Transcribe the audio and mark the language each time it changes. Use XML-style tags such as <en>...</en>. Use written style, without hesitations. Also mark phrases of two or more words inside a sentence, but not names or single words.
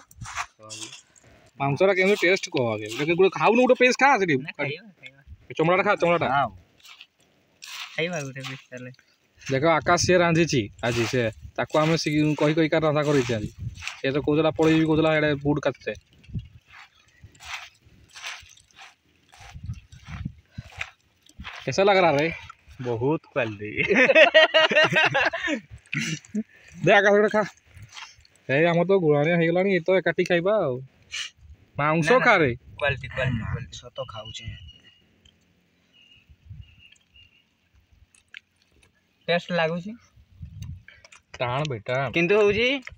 <or>ମାଂସଟା କେମିତି ଟେଷ୍ଟ କହ ଆଗେ ଗୋଟେ ଖାଉନୁ ଗୋଟେ ପିସ୍ ଖା ସେଠି ଚମଡ଼ାଟା ଖା ଚମଡ଼ାଟା ଖାଇବା ଗୋଟେ ପିସ୍ ତାହେଲେ ଦେଖ ଆକାଶ ସିଏ ରାନ୍ଧିଛି ଆଜି ସେ ତାକୁ ଆମେ କହି କହିକା ରନ୍ଧା କରିଛି ଆଜି ସେ ତ କହୁଥିଲା ପଳେଇବି କହୁଥିଲା ଏଇଟା ବୁଟ କାଟତେ</or> <hi>कैसा लग रहा रे बहुत क्वालिटी</hi> <or>ଦେ ଆକାଶ ଗୋଟେ ଖା ଏ ଆମର ତ ଗୁଣାଣିଆ ହେଇଗଲାଣି ଏ ତ ଏକାଠି ଖାଇବା ଆଉ ମାଂସ ଖା ରେ କ୍ୱାଲିଟି ମାଂସ ତ ଖାଉଛେ ଟେଷ୍ଟ ଲାଗୁଛି କାଣ ବେଟା କିନ୍ତୁ ହଉଛି</or>